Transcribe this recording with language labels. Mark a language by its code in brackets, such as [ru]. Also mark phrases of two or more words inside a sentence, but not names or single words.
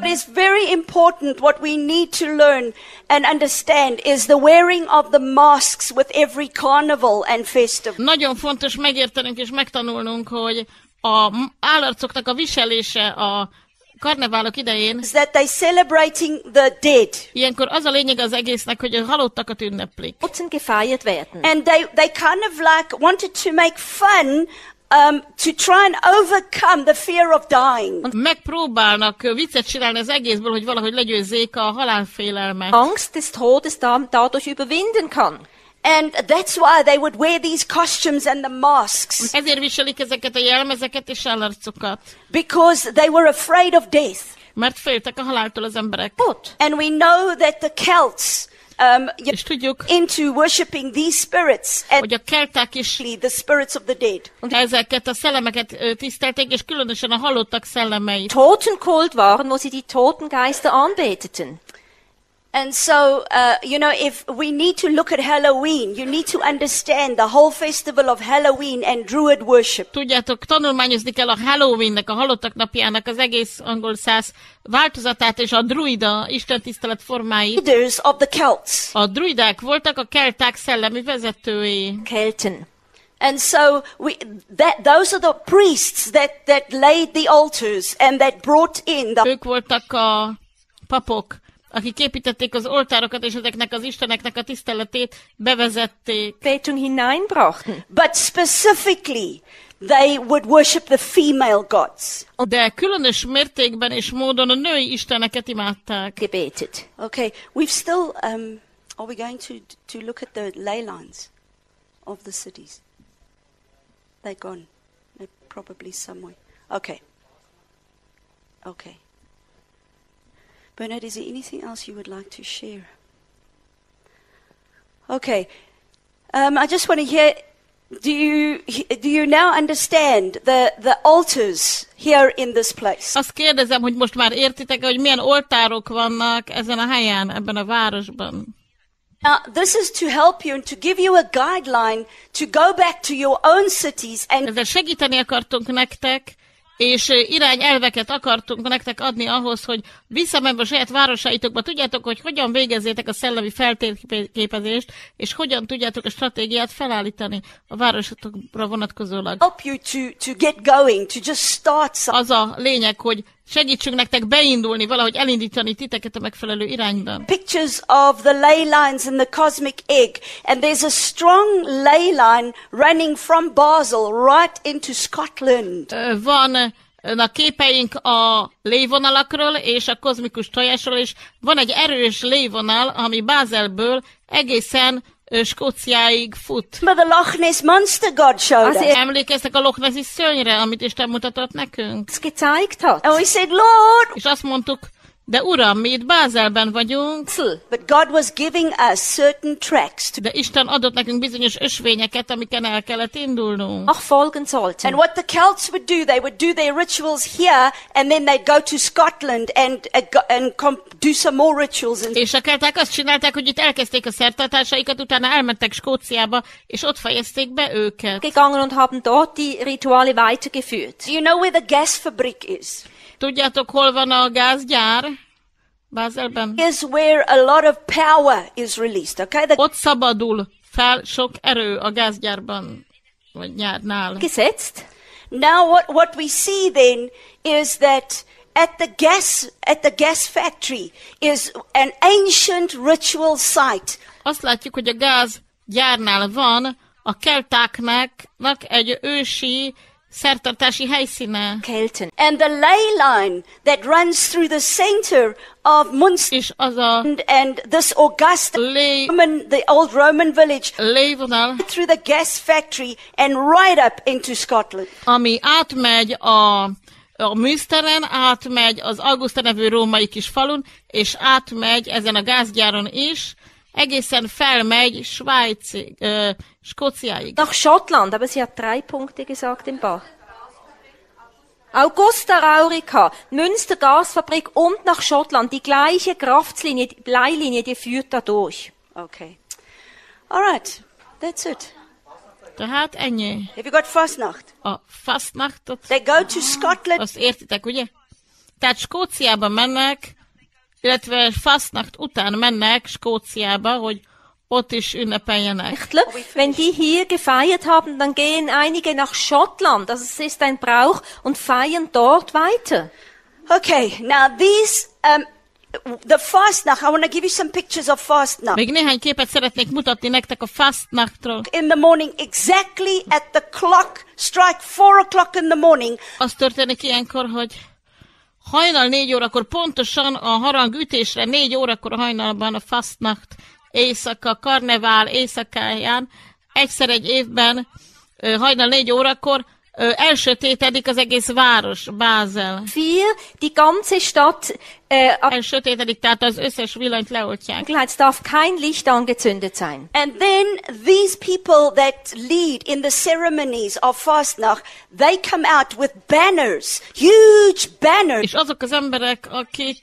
[en] What is very important, what we need to learn and understand is the wearing of the masks with every carnival and festival. [hu] Nagyon fontos megértenünk és megtanulnunk, hogy a állarcoknak a viselése a karneválok idején, [en] is that they're celebrating the dead. [hu] Ilyenkor az a lényeg az egésznek, hogy a halottakat ünneplik. [de] Gefeiert werden. [en] And they kind of like wanted to make fun to try and overcome the fear of dying. [hu] Megpróbálnak viccet csinálni az egészből, hogy valahogy legyőzzék a halálfélelmet. [de] Angst des Todes dadurch überwinden kann. [en] And that's why they would wear these costumes and the masks. [hu] Ezért viselik ezeket a jelmezeket és állarcokat. [en] Because they were afraid of death. [hu] Mert féltek a haláltól az emberek. [en] And we know that the Celts [hu] és tudjuk, [en] into worshipping these spirits, [hu] hogy a kelták is [en] the spirits of the dead. [hu] Ezeket a szellemeket tisztelték, és különösen a halottak szellemeit. [de] Totenkult waren, wo sie die Totengeister anbeteten. [en] And so, if we need to look at Halloween, you need to understand the whole festival of Halloween and Druid worship. [hu] Tudjátok, tanulmányozni kell a Halloweennek, a halottak napjának az egész angol száz változatát és a druida istentisztelet formáit. [en] Leaders of the Celts. [hu] A druidák voltak a kelták szellemi vezetői. [de] Kelten. [en] And so those are the priests that laid the altars and that brought in the... [hu] Ők voltak a papok, akik építették az oltárokat, és ezeknek az isteneknek a tiszteletét bevezették. [de] Betung hineinbrachten. [en] But specifically, they would worship the female gods. [hu] De különös mértékben és módon a női isteneket imádták. [de] Gebetet. [en] Okay, we've still, are we going to look at the ley lines of the cities? They're gone. They're probably somewhere. Okay. Bernard, is there anything else you would like to share? Okay. I just want to hear, do you now understand the altars here in this place? [hu] Azt kérdezem, hogy most már értitek, hogy milyen oltárok vannak ezen a helyen, ebben a városban. [en] Now, this is to help you and to give you a guideline to go back to your own cities and [hu] ezzel segíteni akartunk nektek, és irányelveket akartunk nektek adni ahhoz, hogy visszamenve a saját városaitokba tudjátok, hogy hogyan végezzétek a szellemi feltérképezést, és hogyan tudjátok a stratégiát felállítani a városotokra vonatkozólag. [en] help you to get going, to just start something. [hu] Az a lényeg, hogy segítsünk nektek beindulni, valahogy elindítani titeket a megfelelő irányban. [en] Pictures of the ley lines in the cosmic egg, and there's a strong ley line running from Basel right into Scotland. [hu] Vannak képeink a lévonalakról és a kozmikus tojásról, és van egy erős lévonal, ami Bázelből egészen Skóciáig fut. [en] But the Loch Ness Monster God showed us. [hu] Emlékeztek a Loch Nessi szörnyre, amit Isten mutatott nekünk? [de] gezeigt hat. [en] And we said, Lord, [hu] És azt mondtuk, de Uram, mi itt Bázelben vagyunk, [en] but God was giving us certain tracks. [hu] de Isten adott nekünk bizonyos ösvényeket, amiken el kellett indulnunk. [de] Nachfolgen sollten. [en] And what the Celts would do, they would do their rituals here, and then they'd go to Scotland and do some more rituals. [hu] És a kelták azt csinálták, hogy itt elkezdték a szertartásaikat, utána elmentek Skóciába, és ott fejezték be őket. [de] Gegangen und haben dort die Rituale weitergeführt. [en] Do you know where the gas fabrik is? [hu] Tudjátok, hol van a gázgyár? Bázelben? [en] Here's where a lot of power is released, okay? [hu] Ott szabadul fel sok erő a gázgyárban, vagy gyárnál. [de] Gesetzt. [en] Now what we see then is that at the gas factory is an ancient ritual site. [hu] Azt látjuk, hogy a gázgyárnál van a keltáknak egy ősi szertartási helyszíne. [de] Kelten. [en] And the ley line that runs through the center of Munster [hu] És az a [en] and this Augusta, the old Roman village, [hu] lévonal, [en] through the gas factory and right up into Scotland. [hu] ami átmegy a Münsteren, átmegy az Augusta nevű római kis falun, és átmegy ezen a gázgyáron is, egészen felmegy Skóciáig. [de] Nach Schottland, aber sie hat 3 Punkte gesagt im Bach. Augusta Raurica, Münster Gasfabrik und nach Schottland. Die gleiche Kraftlinie, die Leilinie, die führt da durch. [en] Okay. All right. That's it. [hu] Tehát ennyi. [en] Have you got Fastnacht? [hu] A Fastnachtot, [en] They go to Scotland. [hu] azt értitek, ugye? Tehát Skóciába mennek, illetve Fastnacht után mennek Skóciába, hogy ott is ünnepeljenek. [de] Wenn die hier gefeiert haben, dann gehen einige nach Schottland. Also es ist ein Brauch und feiern dort weiter. [en] Okay. Now these, the Fastnacht, I want to give you some pictures of Fastnacht. [hu] Még néhány képet szeretnék mutatni nektek a Fastnachtról. [en] In the morning, exactly at the clock, strike 4 o'clock in the morning. [hu] Az történik ilyenkor, hogy hajnal 4 órakor, pontosan a harangütésre 4 órakor a hajnalban a Fastnacht éjszaka, karnevál éjszakáján, egyszer egy évben hajnal 4 órakor elsötétedik az egész város, Bázel. [de] Die ganze Stadt, [hu] Elsötétedik, tehát az összes villanyt leoltják. [de] es darf kein Licht angezündet sein. [en] And then these people that lead in the ceremonies of Fastnacht, they come out with banners, huge banners, [hu] És azok az emberek, akik